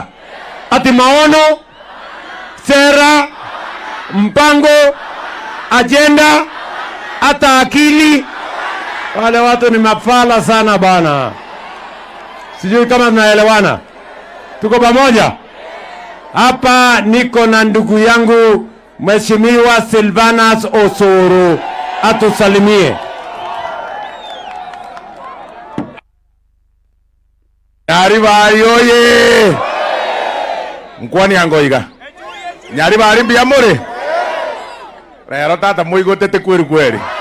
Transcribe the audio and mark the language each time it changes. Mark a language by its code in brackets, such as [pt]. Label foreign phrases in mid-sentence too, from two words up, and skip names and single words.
[sw] Ati maono, sera, mpango, agenda, hata akili. Wale watu ni mafala sana bana. Sijui kama tunaelewana. Tuko pamoja? Hapa niko na ndugu yangu Mheshimiwa Silvanus Osoro, atusalimie. Nyaribari oye! [guz] Mkwani angoiga. Nyaribari mbia muri. Rero tata muigotete kweri kweri.